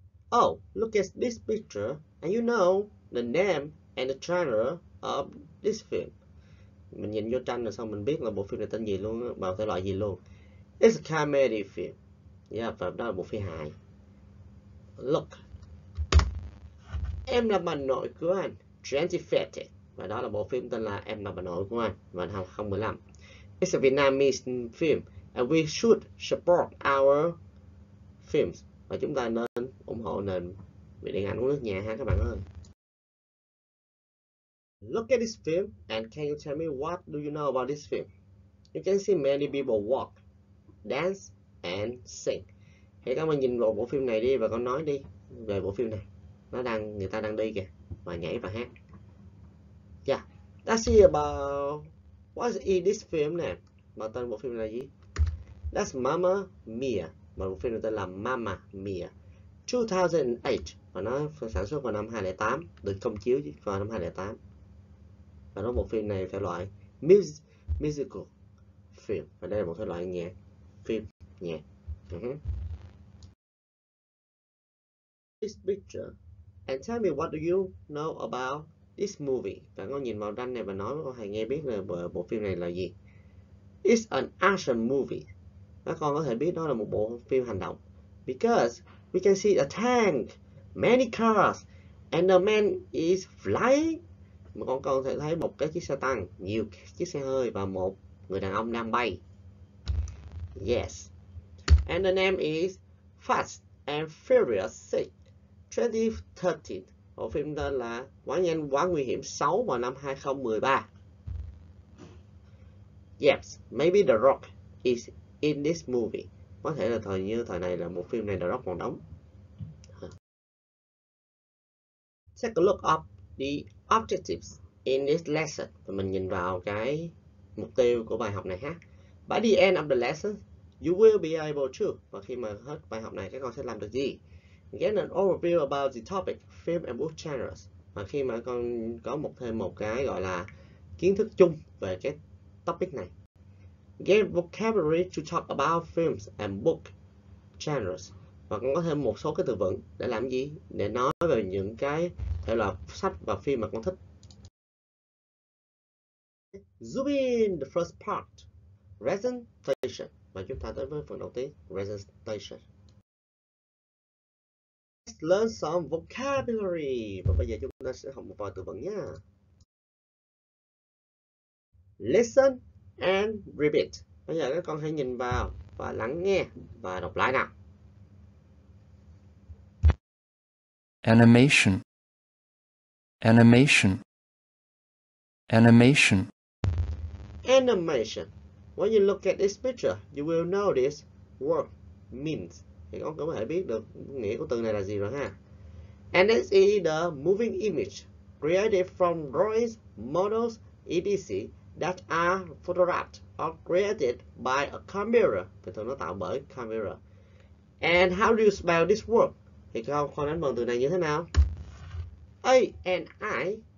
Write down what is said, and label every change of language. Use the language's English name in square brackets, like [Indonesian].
[English] Oh, look at this picture, and you know the name and the genre of this film. [Vietnamese] Mình nhìn vô tranh rồi xong mình biết là bộ phim này tên gì luôn, vào thể loại gì luôn. [English] It's a comedy film. Yeah, [Vietnamese] và đó là bộ phim hài. [English] Look. [Vietnamese] Em là bà nội của anh. Gentifeted. Và đó là bộ phim tên là Em là bà nội của anh. Và năm 2015. [English] It's a Vietnamese film. And we should support our films. [Vietnamese] Và chúng ta nên ủng hộ nền điện ảnh của nước nhà ha các bạn ơi. [English] Look at this film and can you tell me what do you know about this film? You can see many people walk, dance and sing. [Vietnamese] Hãy các bạn nhìn vào bộ phim này đi và con nói đi về bộ phim này. Người ta đang đi kìa và nhảy và hát. [English] Yeah, let's see about what is this film nè. [Vietnamese] Mà tên bộ phim là gì? That's Mamma Mia. Mà bộ phim này tên là Mamma Mia. 2008 và nó sản xuất vào năm 2008, được công chiếu vào năm 2008. Và nó một phim này thể loại musical film, và đây là một thể loại nhạc, phim nhạc. [English] This picture and tell me what do you know about this movie. [Vietnamese] Bạn có nhìn vào tranh này và nói hay nghe biết là bộ phim này là gì. [English] It's an action movie. [Vietnamese] Các con có thể biết đó là một bộ phim hành động. [English] Because we can see a tank, many cars, and the man is flying. [Vietnamese] Mà con có thể thấy một cái chiếc xe tăng, nhiều chiếc xe hơi và một người đàn ông đang bay. [English] Yes. And the name is Fast and Furious 6, 2013. [Vietnamese] Bộ phim tên là Quá nhanh quá nguy hiểm 6 vào năm 2013. [English] Yes, maybe The Rock is in this movie. [Vietnamese] Có thể là thời này là một phim này The Rock còn đóng. [English] Take a look up the objectives in this lesson. [Vietnamese] Và mình nhìn vào cái mục tiêu của bài học này ha. [English] By the end of the lesson, you will be able to. [Vietnamese] Và khi mà hết bài học này các con sẽ làm được gì? [English] Get an overview about the topic, film and book genres. [Vietnamese] Và khi mà con có thêm một cái gọi là kiến thức chung về cái topic này. [English] Get vocabulary to talk about films and book genres. [Vietnamese] Và con có thêm một số cái từ vựng để làm gì? Để nói về những cái thể loại sách và phim mà con thích. [English] Zoom in the first part, presentation. [Vietnamese] Và chúng ta tới với phần đầu tiên, presentation. [English] Let's learn some vocabulary. [Vietnamese] Và bây giờ chúng ta sẽ học một vài từ vựng nhé. [English] Listen and repeat. [Vietnamese] Bây giờ các con hãy nhìn vào và lắng nghe và đọc lại nào. [English] Animation, animation, animation. Animation. When you look at this picture, you will know this word means. [Vietnamese] Thì con có thể biết được nghĩa của từ này là gì rồi ha. [English] And this is the moving image created from drawings, models, etc. that are photographed or created by a camera. [Vietnamese] Thì thường nó tạo bởi camera. [English] And how do you spell this word? [Vietnamese] Thì con đánh vần từ này như thế nào? A-N-I-M-A-T-I-O-N.